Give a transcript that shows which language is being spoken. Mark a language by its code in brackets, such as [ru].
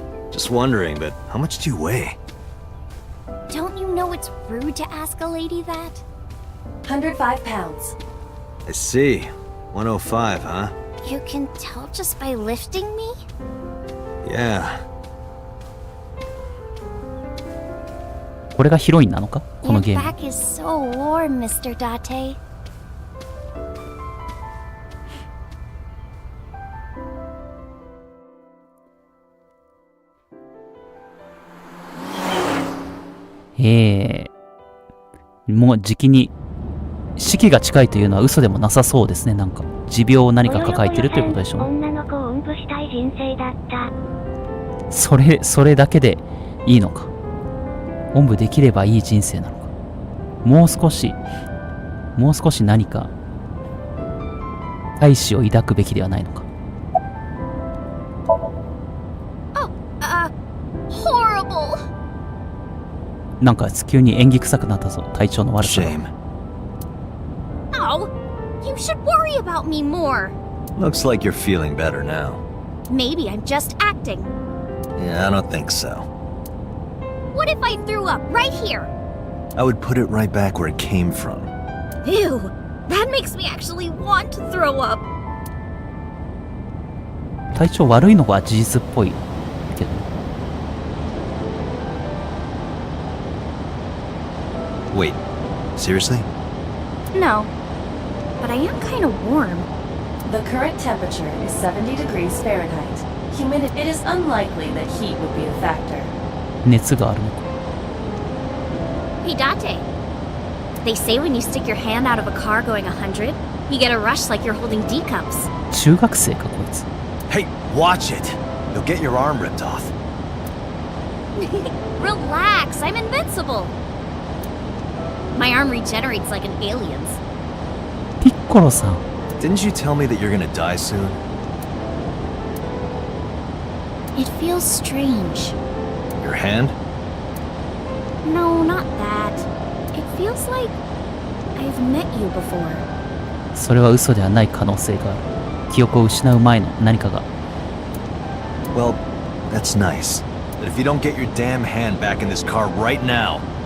[en] Just wondering, but how much do you weigh? Don't you know it's rude to ask a lady that? 105 pounds. I see. 105, huh? You can tell just by lifting me? Yeah. [ja] これがヒロインなのかこの [en] Your [ja] ゲーム。 [en] back is so warm, Mr. Date. [ja] もうじきに死期が近いというのは嘘でもなさそうですね。なんか持病を何か抱えてるということでしょう。女の子をおんぶしたい人生だった。それだけでいいのか。おんぶできればいい人生なのか。もう少し何か大志を抱くべきではないのか。 [en] Horrible. [ja] なんか急に演技臭くなったぞ。体調の悪さ。 [en] Oh, you should worry about me more. Looks like you're feeling better now. Maybe I'm just acting. Yeah, I don't think so. What if I threw up right here? I would put it right back where it came from. Ew, that makes me actually want to throw up. [ja] 体調悪いのが事実っぽいけど。 [en] Wait, seriously? No, but I am kind of warm. The current temperature is 70 degrees Fahrenheit. Humidity. It is unlikely that heat would be a factor. [ja] 熱があるのか。 [en] Hey, Date. They say when you stick your hand out of a car going 100, you get a rush like you're holding D cups. [ja] 中学生かこいつ。 [en] Hey, watch it! You'll get your arm ripped off. Relax, I'm invincible. My arm regenerates like an alien's. [ja] ピッコロさん。 [en] Didn't you tell me that you're gonna die soon? It feels strange. Your hand? No, not that. It feels like I've met you before. [ja] それは嘘ではない可能性がある。記憶を失う前の何かが。 [en] Well, that's nice. But if you don't get your damn hand back in this car right now.